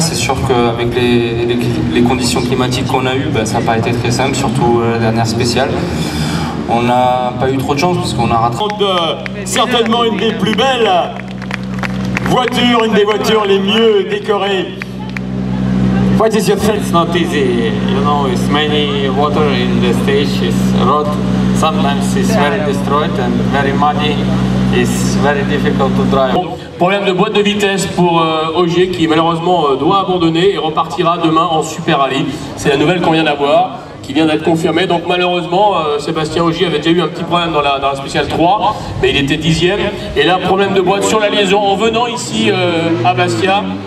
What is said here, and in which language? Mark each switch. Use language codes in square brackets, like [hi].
[fr] C'est sûr qu'avec les conditions climatiques qu'on a eues, ça n'a pas été très simple, surtout la dernière spéciale. On n'a pas eu trop de chance parce qu'on a raté. Certainement une des plus belles voitures, une des voitures les mieux décorées. [en] What is your It's not easy, you know, it's many water in the stage, it's road, sometimes it's very destroyed and very muddy, it's very difficult to drive. [fr] Problème de boîte de vitesse pour Ogier qui malheureusement doit abandonner et repartira demain en Super Rally. C'est la nouvelle qu'on vient d'avoir, qui vient d'être confirmée. Donc malheureusement, Sébastien Ogier avait déjà eu un petit problème dans la spéciale 3, mais il était 10e. Et là, problème de boîte sur la liaison en venant ici à Bastia.